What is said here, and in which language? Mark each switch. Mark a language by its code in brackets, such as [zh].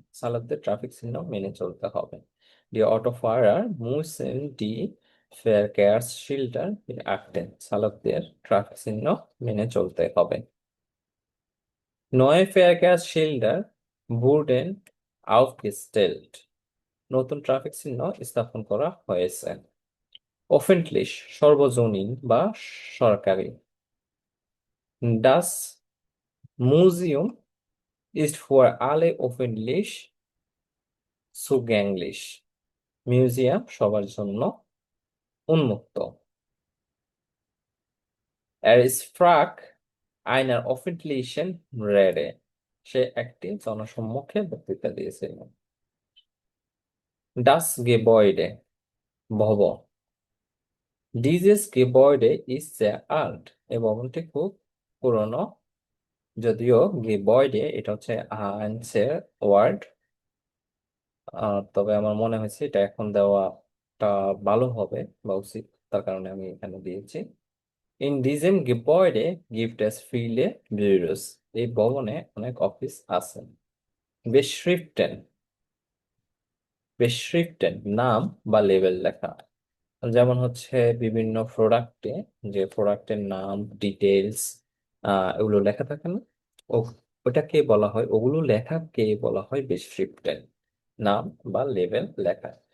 [bn] সালাতে ট্রাফিক চিহ্ন মেনে চলতে হবে। [de] Die Autofahrer müssen die Verkehrsschilder beachten. [bn] সালাতের ট্রাফিক চিহ্ন মেনে চলতে হবে। [de] Neue Verkehrsschilder wurden aufgestellt. [bn] নতুন ট্রাফিক চিহ্ন স্থাপন করা হয়েছে। Öffentlich সর্বজনীন বা সরকারি। [de] Das Museum ist für alle öffentlich zugänglich. [bn] Museum সবার জন্য উন্মুক্ত। [de] Er sprach einer öffentlichen Rede. [bn] সে একটি জনসম্মুখে বক্তৃতা দিয়েছিল। Das Gebäude ভবন। [de] Dieses Gebäude ist sehr alt. [bn] এই ভবনটি খুব পুরনো। যদিও Gebäude এটা হচ্ছে আইনসের ওয়ার্ড, তবে আমার মনে হয়েছে এটা এখন দেওয়াটা ভালো হবে বা উচিত, তার কারণে আমি এখানে দিয়েছি। [de] In diesem Gebäude gibt es viele Büros. [bn] এই ভবনে অনেক অফিস আছে। Beschriften, beschriften নাম বা লেবেল লেখা। যেমন হচ্ছে বিভিন্ন প্রোডাক্টে যে প্রোডাক্টের নাম, ডিটেলস এগুলো লেখা থাকে না, ও ওটাকে বলা হয়, ওগুলো লেখাকে বলা হয় বেশক্রিপ্টেড, নাম বা লেবেল লেখা।